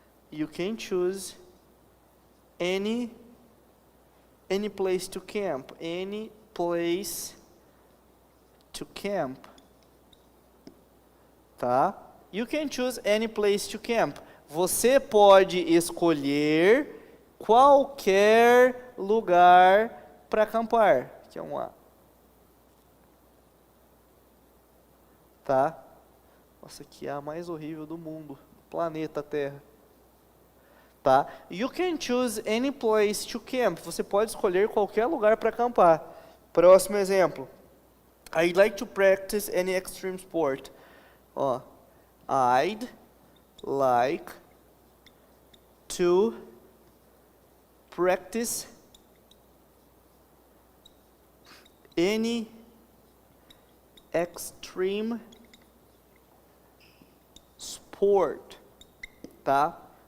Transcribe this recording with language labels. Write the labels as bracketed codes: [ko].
[en] You can choose any place to camp. Any place to camp. Tá? You can choose any place to camp. [pt] Você pode escolher qualquer lugar para acampar. Que é um A. Tá? Nossa, que A mais horrível do mundo. Planeta Terra. Tá? [en] You can choose any place to camp. [pt] Você pode escolher qualquer lugar para acampar. Próximo exemplo. [en] I'd like to practice any extreme sport. Ó. I'd like to practice any extreme sport, tá?